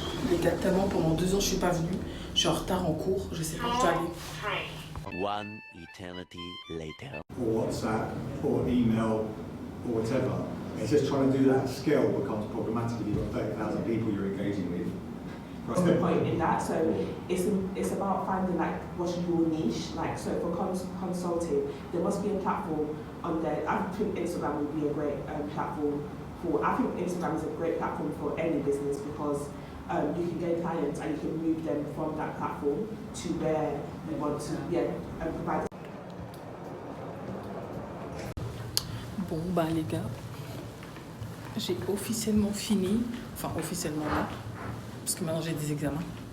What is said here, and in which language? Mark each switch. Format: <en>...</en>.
<fr>Les gars, tellement pendant 2 ans je suis pas venue, je suis en retard en cours, je sais pas où je dois aller.</fr> <en>One eternity later. Or WhatsApp, or email, or whatever. It's just trying to do that skill becomes problematic if you've got 30,000 people you're engaging with. What's the point in that? So it's about finding like what's your niche. Like so for consulting, there must be a platform on there. I think Instagram would be a great platform for. I think Instagram is a great platform for any business because you can get clients and you can move them from that platform to where you want to provide.</en> <fr>Bon les gars, j'ai officiellement fini, enfin officiellement là, parce que maintenant j'ai des examens.</fr>